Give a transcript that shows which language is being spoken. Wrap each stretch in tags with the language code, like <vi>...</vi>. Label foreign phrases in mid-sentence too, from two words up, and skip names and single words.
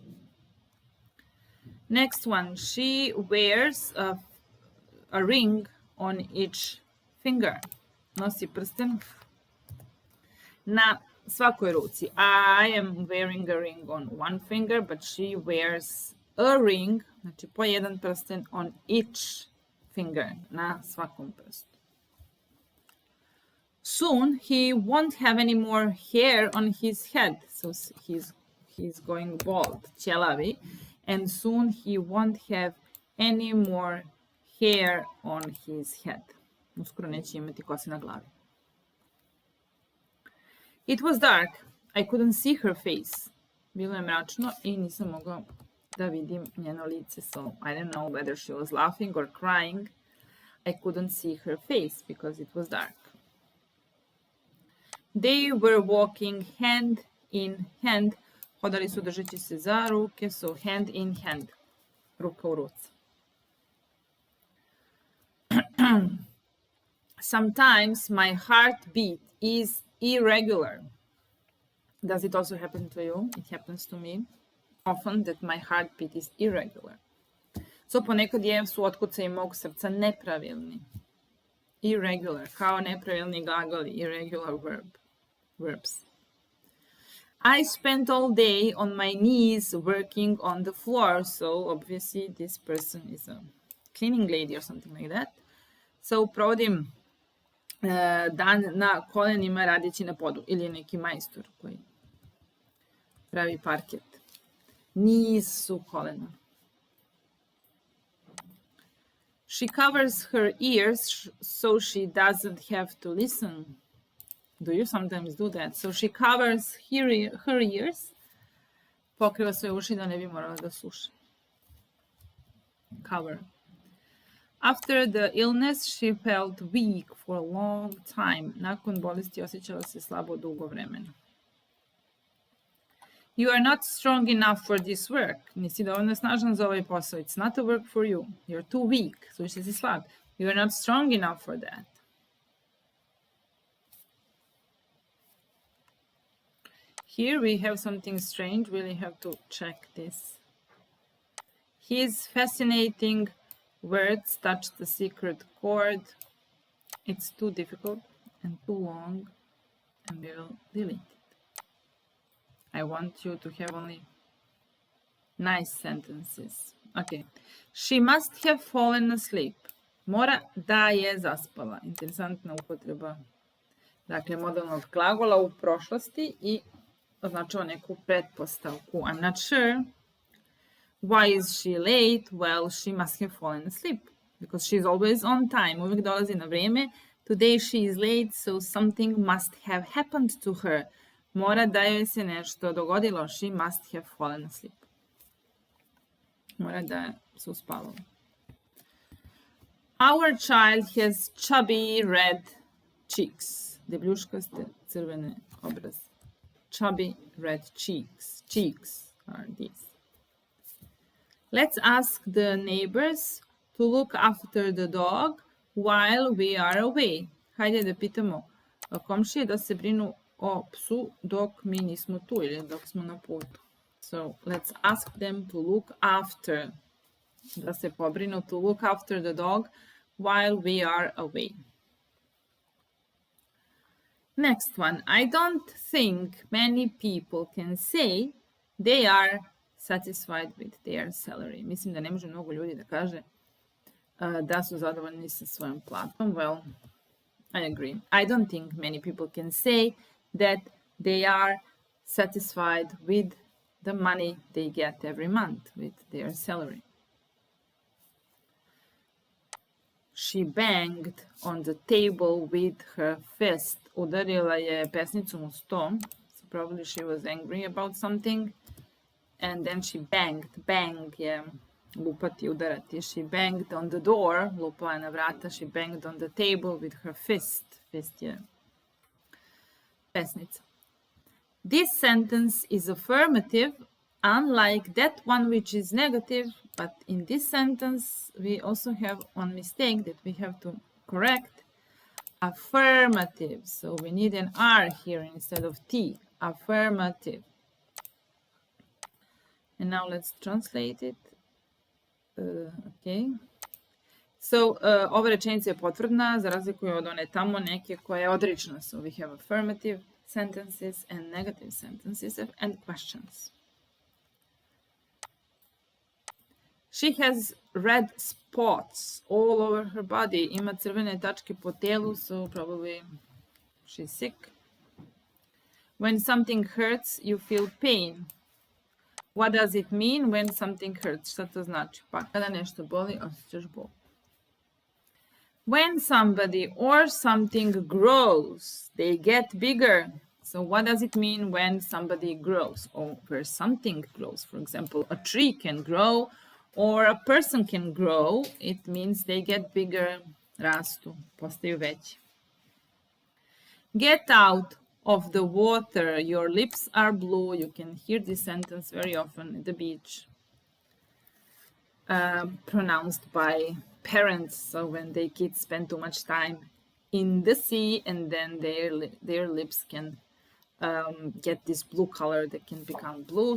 <en>Next one, she wears a ring on each finger.</en> <sr>Nosi prsten na svakoj ruci.</sr> <en>I am wearing a ring on one finger, but she wears a ring,</en> <sr>znači po jedan prsten</sr> <en>on each finger,</en> <sr>na svakom prstu.</sr> <en>Soon he won't have any more hair on his head, so he's going bald, ćelavi, and soon he won't have any more hair on his head.</en> <sr>Uskoro neće imati kose na glavi.</sr> <en>It was dark. I couldn't see her face.</en> <sr>Bilo je mračno i nisam mogao da vidim njeno lice.</sr> <en>So I don't know whether she was laughing or crying. I couldn't see her face because it was dark. They were walking hand in hand.</en> <sr>Hodali su držeći se za ruke,</sr> <en>so hand in hand.</en> <sr>Ruka u ruci.</sr> <en>Sometimes my heartbeat is irregular. Does it also happen to you? It happens to me often that my heartbeat is irregular.</en> <sr>So ponekad su otkucaji mog srca nepravilni. Irregular, kao nepravilni glagoli,</sr> <en>irregular verbs. I spent all day on my knees working on the floor. So obviously this person is a cleaning lady or something like that.</en> <sr>So provodim dan na kolenima radeći na podu. Ili neki majstor koji pravi parket. Knees su kolena.</sr> <en>She covers her ears so she doesn't have to listen. Do you sometimes do that? So she covers her ears.</en> <sr>Pokriva svoje uši da ne bi morala da sluša.</sr> <en>Cover. After the illness, she felt weak for a long time.</en> <sr>Nakon bolesti osjećala se slabo dugo vremena.</sr> <en>You are not strong enough for this work.</en> <sr>Nisi dovoljno snažan za ovaj posao.</sr> <en>It's not a work for you. You're too weak.</en> <sr>Suviše si slab.</sr> <en>You are not strong enough for that. Here we have something strange. Really have to check this. His fascinating words touch the secret chord. It's too difficult and too long, and we will delete it. I want you to have only nice sentences. Okay. She must have fallen asleep.</en> <sr>Mora da je zaspala. Interesantna upotreba. Dakle, modalnog glagola u prošlosti i označava neku pretpostavku.</sr> <en>I'm not sure. Why is she late? Well, she must have fallen asleep. Because she's always on time.</en> <sr>Uvijek dolazi na vrijeme.</sr> <en>Today she is late, so something must have happened to her.</en> <sr>Mora da joj se nešto dogodilo.</sr> <en>She must have fallen asleep.</en> <sr>Mora da se uspavalo.</sr> <en>Our child has chubby red cheeks.</en> <sr>Debljuškaste crvene obraze.</sr> <en>Chubby red cheeks. Cheeks are these. Let's ask the neighbors to look after the dog while we are away.</en> <sr>Hajde da pitamo komšije da se brinu o psu dok mi nismo tu ili dok smo na putu.</sr> <en>So let's ask them to look after.</en> <sr>Da se pobrinu,</sr> <en>to look after the dog while we are away. Next one. I don't think many people can say they are satisfied with their salary.</en> <sr>Mislim da ne može mnogo ljudi da kaže da su zadovoljni sa svojom platom.</sr> <en>Well, I agree. I don't think many people can say that they are satisfied with the money they get every month, with their salary. She banged on the table with her fist.</en> <sr>Udarila je pesnicom u sto.</sr> <en>So probably she was angry about something. And then she banged.</en> <sr>Bang je lupati, udarati.</sr> <en>She banged on the door.</en> <sr>Lupala je na vrata.</sr> <en>She banged on the table with her fist.</en> <sr>Fist je pesnica.</sr> <en>This sentence is affirmative, unlike that one which is negative. But in this sentence, we also have one mistake that we have to correct. Affirmative. So we need an R here instead of T. Affirmative. And now let's translate it. Okay. So,</en> <sr>ova rečenica je potvrdna, za razliku od one tamo neke koja je odrična.</sr> <en>So we have affirmative sentences and negative sentences and questions. She has red spots all over her body.</en> <sr>Ima crvene tačke po telu,</sr> <en>so probably she's sick. When something hurts, you feel pain. What does it mean when something hurts?</en> <sr>Šta to znači? Pa kada nešto boli, osjećaš bol.</sr> <en>When somebody or something grows, they get bigger. So what does it mean when somebody grows or where something grows? For example, a tree can grow or a person can grow. It means they get bigger,</en> <sr>rastu, postaju veći.</sr> <en>Get out of the water, your lips are blue. You can hear this sentence very often at the beach. Pronounced by parents, so when their kids spend too much time in the sea, and then their lips can get this blue color that can become blue.</en>